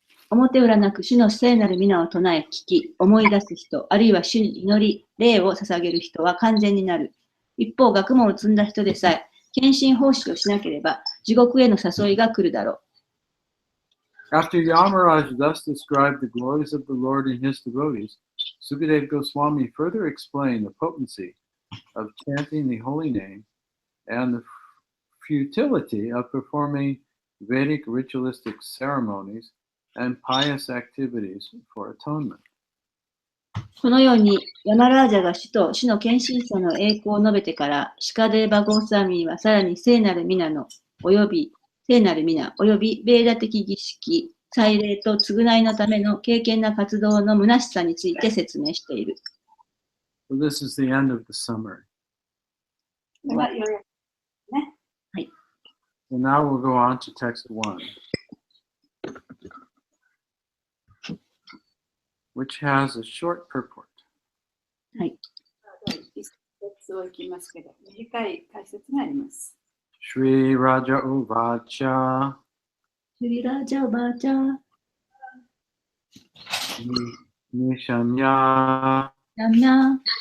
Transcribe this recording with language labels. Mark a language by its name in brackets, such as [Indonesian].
[Japanese] 表裏なく主の聖なる皆を唱え聞き、思い出す人、あるいは主に祈り、礼を捧げる人は完全になる。一方、学問を積んだ人でさえ、献身奉仕をしなければ、地獄への誘いが来るだろう。 [English] After Yamaraj thus described the glories of the Lord and his devotees, Sukadeva Goswami further explained the potency of chanting the holy name and the futility of performing Vedic ritualistic ceremonies and pious activities for atonement. [Japanese] このように、ヤマラージャが主と主の献身者の栄光を述べてから、シカデーバ・ゴースワミーはさらに聖なる皆およびベーダ的儀式、祭礼と償いのための敬虔な活動の虚しさについて説明している。 [English] So this is the end of the summary. [Japanese] はい。 [English] So now we'll go on to text 1, which has a short purport. [Japanese] はい。をいきますけど、短い解説があります。 [Sanskrit] Shri Raja Uvacha Shri Raja Uvacha Nishanya Namna